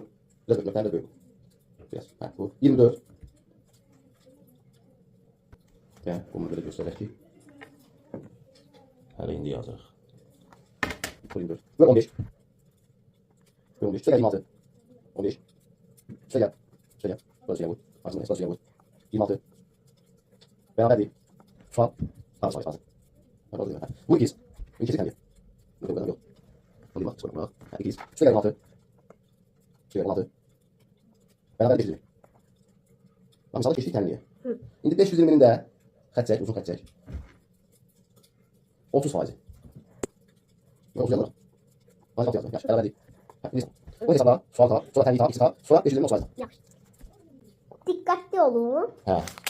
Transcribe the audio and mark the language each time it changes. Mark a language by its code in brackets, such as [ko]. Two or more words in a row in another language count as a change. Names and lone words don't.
[az] Nöqtəni də böyük. Yaz. Hə, vur. 24. [tr] Gel, bunu böyle gösterək ki. [az] Hələ indi yazırıq. 24. Ver 15. Ver 15. Üstə gəl 26. 15. Üstə gəl. Üstə gəl. [tr] Burası vur. Aslında esas vur. 26. Beraberdir. Şu an. Tamam sayı fazla. Vur 2. 2 kendi. Yok yok yok. Hadi bak sonra bak. 2. [az] Üstə gəl 16. Üstə gəl 16. [tr] Beraber 520. Bak mesela geçtik kendiye. [az] İndi 520'nin de xət çək, uzun xət çək. 30%. Yox, uzun yazılır. Azı yazılır. Yaxşı, bərabərdir. Bu hesabla, sual tap, sonra tənliyi tap, ikisi tap, sonra 520 30%. Yaxşı. Diqqətli olun. Hə.